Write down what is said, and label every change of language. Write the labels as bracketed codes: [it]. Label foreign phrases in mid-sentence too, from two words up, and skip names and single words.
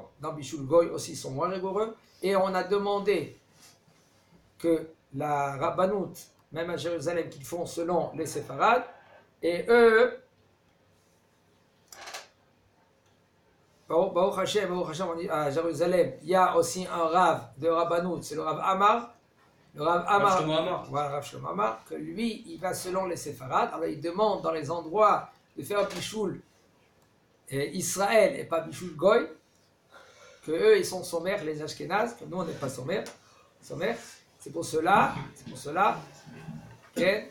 [fr] Dans [he] בישול גוי [fr] aussi, ils sont moins rigoureux. Et on a demandé que la Rabbanout, même à Jérusalem, qu'ils font selon les séfarades, et eux, [he] ברוך השם, [fr] on dit à Jérusalem, il y a aussi un Rav de Rabbanout, c'est le Rav Amar. Le Rav Amar, Shlomo Amar. voilà, Rav Shlomo Amar, que lui, il va selon les séfarades. Alors il demande dans les endroits de faire [he] בישול ישראל [fr] et pas [he] בישול גוי, [fr] que eux ils sont sommaires, les Ashkénazes, que nous on n'est pas sommaires. C'est pour cela, que